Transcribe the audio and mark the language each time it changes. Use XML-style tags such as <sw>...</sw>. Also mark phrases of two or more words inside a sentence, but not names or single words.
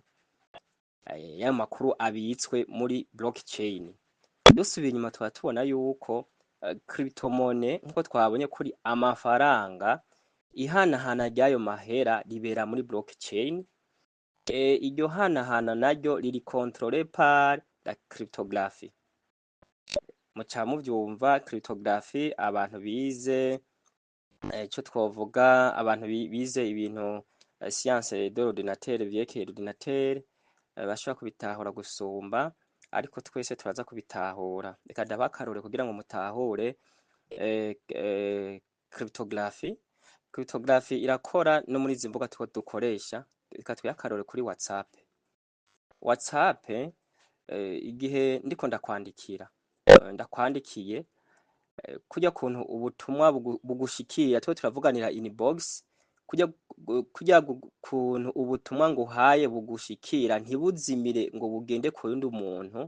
<rn>Y'ayo makuru abitswe muri blockchain. Dusubiye inyuma tuba tubona yuko cryptomone nkuko twabonye kuri amafaranga ihanahana ry'ayo mahera ribera muri blockchain. Iryo hanahana naryo riri</rn> <fr>contrôlé par la cryptographie.</fr> <rn>Muca muvyumva cryptography abantu bize ico twovuga abantu bize ibintu</rn> <fr>science de l'ordinateur</fr> <rn>vyerekeye ordinateur bashobora kubitahura gusumba, ariko twese turaza kubitahura. Reka ndabaha akarorero kugira ngo mutahure cryptography. Cryptography irakora no muri izi mbuga dukoresha. Reka tuyahe akarorero kuri WhatsApp. WhatsApp igihe ndiko ndakwandikiye kujya kuntu ubutumwa bugushikira twe turavuganira inbox, kujya kuntu ubutumwa nguhaye bugushikira ntibuzimire ngo bugende ku yundi muntu.</rn>